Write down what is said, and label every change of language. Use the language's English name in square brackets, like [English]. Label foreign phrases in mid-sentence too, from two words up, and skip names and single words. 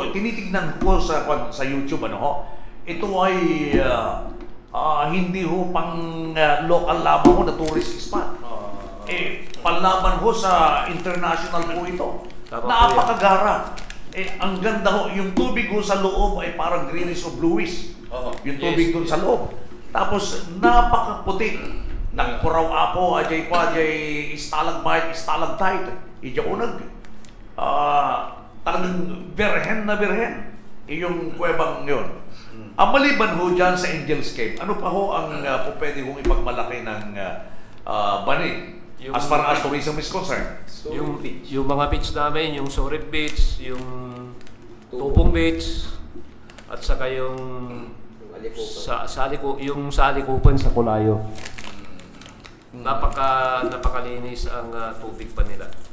[Filipino] Tinitignan ko sa YouTube ito ay hindi ho pang local lamang ho na [English] tourist spot. [Filipino] Panlaban ho sa international po ito. Napakagara. Ang ganda ho. Yung tubig ho sa loob ay parang greenish o bluish. Yung tubig doon sa loob. Tapos napakaputi. [Iloko] Nagpuraw apo, ajay stalagmite, stalactite. Ijaunag. [Filipino] Talagang birhen na birhen. Yung kuwebang yun. Ang maliban ho dyan sa Angels Cave, ano pa ho ang pwede hong ipagmalaki ng Bani [English] as far as tourism is concerned? [Filipino] Yung mga beach namin, yung Sorib Beach, yung Tubong Beach, at saka yung Salikupan sa Kulayo. Napakalinis ang tubig pa nila.